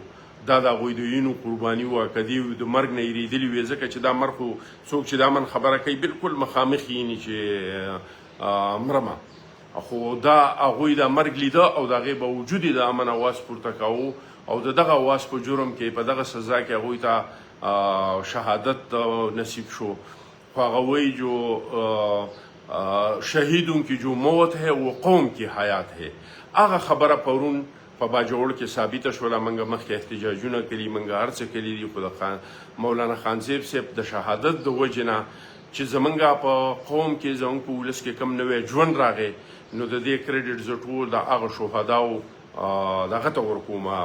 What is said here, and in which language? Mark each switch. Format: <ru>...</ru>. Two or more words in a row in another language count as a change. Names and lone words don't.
<ps>دا د هغوی د وینو قرباني وه، که دوی د مرګ نه یېرېدلي وي، ځکه چې دا مرګ خو څوک چې د امن خبره کوي بلکل مخامخ یې چې مرمه، خو دا هغوی دا مرګ لیده او د هغې باوجود یې د امن اواز پورته کوو او د دغه اواز په جرم کې په دغه سزا کې هغوی ته شهادت نصیب شو. خو هغه وایي</ps> <ur>جو شهیدون کی جو موت ہے وہ قوم کی حیات ہے.</ur> <ps>هغه خبره پرون په باجوړ کې ثابته شوله. موږ مخکې احتجاجونه کړي، موږ هر څه کړي دي، خو د مولانا خانزیب صاحب د شهادت د وجې نه چې زمونږ په قوم کې زمونږ په ولس کې کم نوی ژوند راغی، نو د دې کریډټ زه ټول د هغه شهداو دغه ته ورکوم،</ps>